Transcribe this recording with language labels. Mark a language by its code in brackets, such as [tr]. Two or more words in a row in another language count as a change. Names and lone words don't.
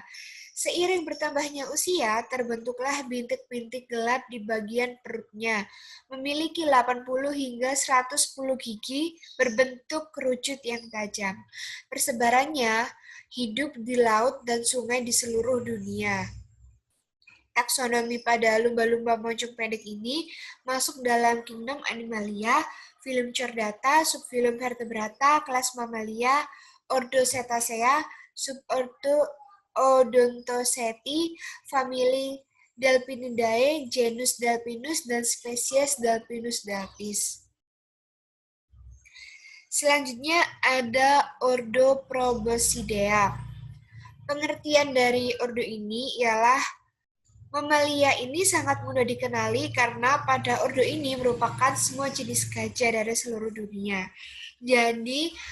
[id] Seiring bertambahnya usia, terbentuklah bintik-bintik gelap di bagian perutnya, memiliki 80 hingga 110 gigi berbentuk kerucut yang tajam. Persebarannya hidup di laut dan sungai di seluruh dunia. Taksonomi pada lumba-lumba moncong pendek ini masuk dalam kingdom Animalia, filum Chordata, subfilum Vertebrata, kelas Mammalia, ordo Cetacea, subordo Odontoceti, famili Delphinidae, genus Delphinus, dan spesies Delphinus delphis. Selanjutnya ada ordo Proboscidea. Pengertian dari ordo ini ialah mamalia ini sangat mudah dikenali karena pada ordo ini merupakan semua jenis gajah dari seluruh dunia.